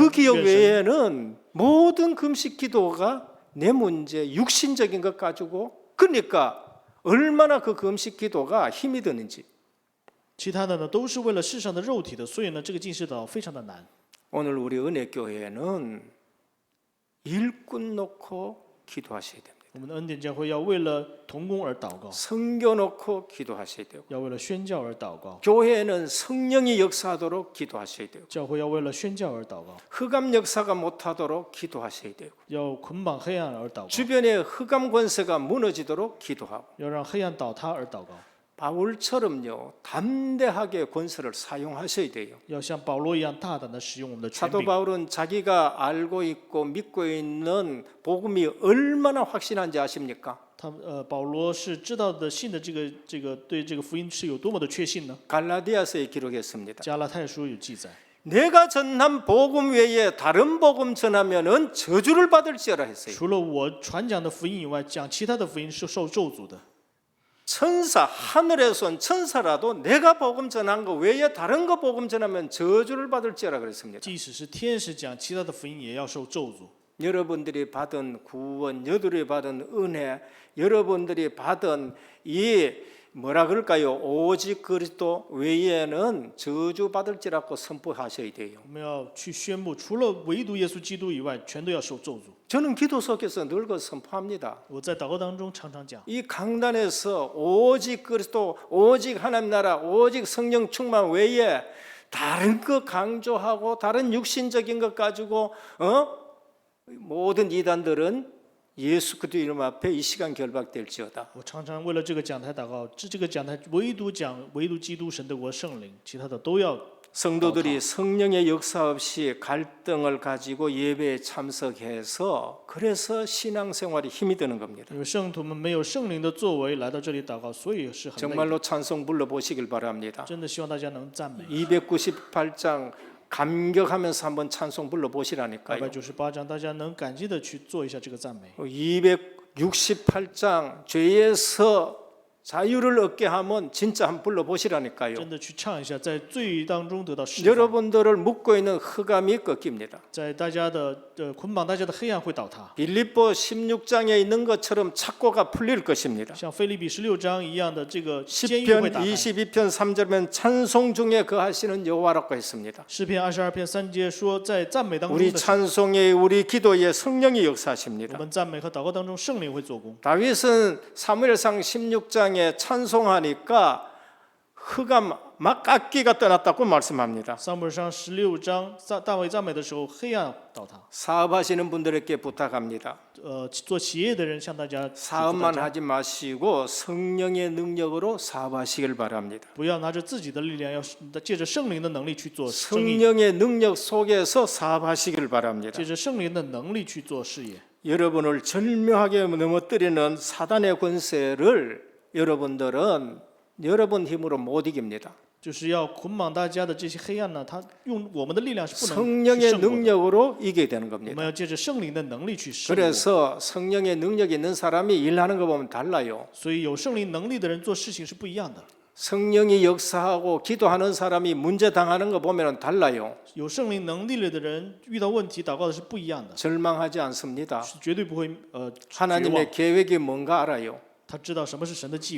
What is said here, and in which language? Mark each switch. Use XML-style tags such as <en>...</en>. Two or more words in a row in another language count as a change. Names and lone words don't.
<ko>그 기억</ko> <zh>愿神</zh> <ko>외에는 모든 금식 기도가 내 문제 육신적인 것 가지고 그러니까 얼마나 그 금식 기도가 힘이 드는지</ko> <zh>其他的呢都是为了世上的肉体的，所以呢，这个禁食祷非常的难。</zh> <ko>오늘 우리 은혜교회는 일꾼 놓고 기도하셔야 됩니다.</ko> <zh>我们的恩典教会要为了同工而祷告，</zh> <ko>성교 놓고 기도하셔야 되고</ko> <zh>要为了宣教而祷告，</zh> <ko>교회는 성령이 역사하도록 기도하셔야 되고</ko> <zh>教会要为了宣教而祷告，</zh> <ko>흑암 역사가 못하도록 기도하셔야 되고</ko> <zh>要捆绑黑暗而祷告，</zh> <ko>주변에 흑암 권세가 무너지도록 기도하고</ko> <zh>要让黑暗倒塌而祷告，</zh> <ko>바울처럼요 담대하게 권세를 사용하셔야 돼요.</ko> <zh>要像保罗一样大胆的使用我们的权</zh> <ko>사도</ko> <zh>柄。</zh> <ko>바울은 자기가 알고 있고 믿고 있는 복음이 얼마나 확신한지 아십니까?</ko> <zh>保罗是知道的信的这个对这个福音是有多么的确信呢？</zh> <ko>갈라디아서에 기록했습니다.</ko> <zh>加拉太书有记载，</zh> <ko>내가 전한 복음 외에 다른 복음 전하면은 저주를 받을지어라 했어요.</ko> <zh>除了我传讲的福音以外，讲其他的福音是受咒诅的。</zh> <ko>천사, 하늘에서 온 천사라도 내가 복음 전한 거 외에 다른 거 복음 전하면 저주를 받을지어라 그랬습니다.</ko> <zh>即使是天使讲其他的福音，也要受咒诅。</zh> <ko>여러분들이 받은 구원, 여러분들이 받은 은혜, 여러분들이 받은 이 뭐라 그럴까요? 오직 그리스도 외에는 저주 받을지라고 선포하셔야 돼요.</ko> <zh>我们要去宣布，除了唯独耶稣基督以外，全都要受咒诅。</zh> <ko>저는 기도 속에서 늘 그 선포합니다.</ko> <zh>我在祷告当中常常讲，</zh> <ko>이 강단에서 오직 그리스도, 오직 하나님 나라, 오직 성령 충만 외에 다른 거 강조하고 다른 육신적인 것 가지고 모든 이단들은 예수 그리스도 이름 앞에 이 시간 결박될지어다.</ko> <zh>我常常为了这个讲台祷告，这个讲台唯独讲唯独基督神的国圣灵，其他的都要。</zh> <ko>성도들이 성령의 역사 없이 갈등을 가지고 예배에 참석해서 그래서 신앙생활이 힘이 드는 겁니다.</ko> <zh>因为圣徒们没有圣灵的作为来到这里祷告，所以是很累的。</zh> <ko>정말로 찬송 불러보시길 바랍니다.</ko> <zh>真的希望大家能赞美。</zh> <ko>298장 감격하면서 한번 찬송 불러보시라니까요.</ko> <zh>298 章，大家能感激的去做一下这个赞美。</zh> <ko>268장 죄에서 자유를 얻게 하면 진짜 한번 불러보시라니까요.</ko> <zh>真的去唱一下，在罪当中得到释放，</zh> <ko>여러분들을 묶고 있는 흑암이 꺾입니다.</ko> <zh>在大家的捆绑大家的黑暗会倒塌，</zh> <ko>빌립보 16장에 있는 것처럼 착고가 풀릴 것입니다.</ko> <zh>像腓立比16章一样的这个监狱会</zh> <ko>10편</ko> <zh>打开。</zh> <ko>22편 3절면 찬송 중에 거하시는 여호와라고 했습니다.</ko> <zh>诗篇22篇3节说，在赞美当中</zh> <ko>우리</ko> <zh>的神，</zh> <ko>찬송에 우리 기도에 성령이</ko> <zh>我</zh> <ko>역사하십니다.</ko> <zh>们赞美和祷告当中圣灵会做工。</zh> <ko>다윗은 사무엘상 16장에 찬송하니까 흑암 막 깎기가 떠났다고 말씀합니다.</ko> <zh>撒母耳上16章，大卫赞美的时候，黑暗倒塌。</zh> <ko>사업하시는 분들에게 부탁합니다.</ko> <zh>做企业的人向大家</zh> <ko>사업만 하지 마시고 성령의 능력으로 사업하시길 바랍니다.</ko> <zh>不要拿着自己的力量，要借着圣灵的能力去做生意，</zh> <ko>성령의 능력 속에서 사업하시길 바랍니다.</ko> <zh>借着圣灵的能力去做事业。</zh> <ko>여러분을 절묘하게 넘어뜨리는 사단의 권세를 여러분들은 여러분 힘으로 못 이깁니다.</ko> <zh>就是要捆绑大家的这些黑暗呢，他用我们的力量是不能去</zh> <ko>성령의</ko> <zh>胜过的。</zh> <ko>능력으로 이기게 되는</ko> <zh>我</zh> <ko>겁니다.</ko> <zh>们要借着圣灵的能力去胜过。</zh> <ko>그래서 성령의 능력이 있는 사람이 일하는 거 보면 달라요.</ko> <zh>所以有圣灵能力的人做事情是不一样的。</zh> <ko>성령이 역사하고 기도하는 사람이 문제 당하는 거 보면 달라요.</ko> <zh>有圣灵能力了的人遇到问题祷告的是不一样的，</zh> <ko>절망하지 않습니다.</ko> <zh>是绝对不会绝望。</zh> <ko>하나님의 계획이 뭔가 알아요.</ko> <zh>他知道什么是神的计划，</zh>